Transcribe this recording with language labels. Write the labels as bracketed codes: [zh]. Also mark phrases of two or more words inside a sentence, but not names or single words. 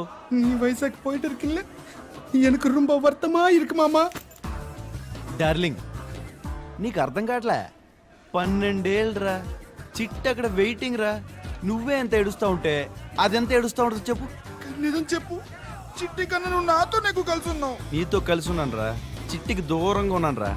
[ta] நீ வைசாக் போயிட்டு இருக்குல்ல, எனக்கு ரொம்ப வருத்தமா இருக்கு மாமா. [te] డార్లింగ్ నీకు అర్థం కావట్లే. 12 ఏళ్ళరా, చిట్టి అక్కడ వెయిటింగ్ రా. నువ్వే ఎంత ఏడుస్తా ఉంటే అదెంత ఏడుస్తా ఉంటుంది చెప్పు. నిజం చెప్పు, చిట్టి కన్నా నువ్వు నాతోనే కలిసి ఉన్నావు. నీతో కలిసి ఉన్నాను రా, చిట్టికి దూరంగా ఉన్నాను రా.